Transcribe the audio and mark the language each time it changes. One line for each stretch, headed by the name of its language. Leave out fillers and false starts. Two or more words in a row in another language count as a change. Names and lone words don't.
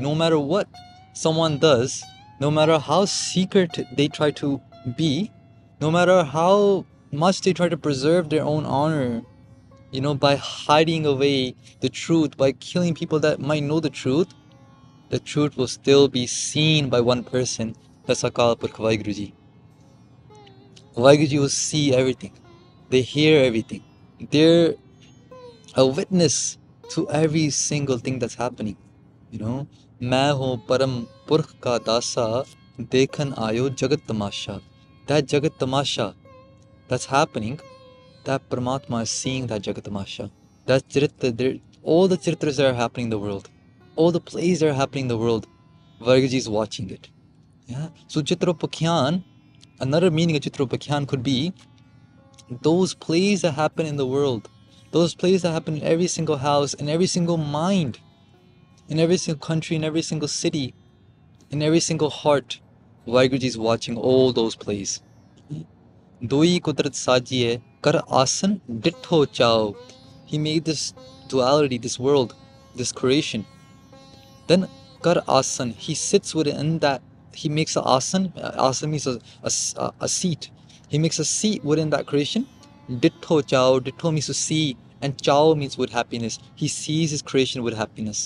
English: No matter what someone does, no matter how secret they try to be, no matter how much they try to preserve their own honor, by hiding away the truth, by killing people that might know the truth will still be seen by one person. That's Akal Purkh Vaiguruji. Vaiguruji will see everything. They hear everything. They're a witness to every single thing that's happening.
Braj: मैं हूँ परम पुरख का दासा देखन आयो जगत तमाशा.
English: That
Braj: जगत तमाशा
English: that's happening, that Paramatma is seeing that
Braj: जगत तमाशा.
English: That charitra, all the charitras that are happening in the world, all the plays that are happening in the world, Vaiguruji is watching it. So Charitropakhyan, another meaning of Charitropakhyan could be those plays that happen in the world, those plays that happen in every single house, in every single mind, in every single country, in every single city, in every single heart. Vaiguruji is watching all those plays.
Punjabi: ਦੋਇ ਕੁਦਰਤਿ ਸਾਜੀਐ ਕਰਿ ਆਸਣੁ ਡਿਠੋ ਚਾਉ.
English: He made this duality, this world, this creation. Then
Punjabi: ਕਰਿ ਆਸਣੁ,
English: he sits within that. He makes an asan. Asan means a seat. He makes a seat within that creation.
Punjabi: ਡਿਠੋ ਚਾਉ.
English: Ditto means to see, and chao means with happiness. He sees his creation with happiness.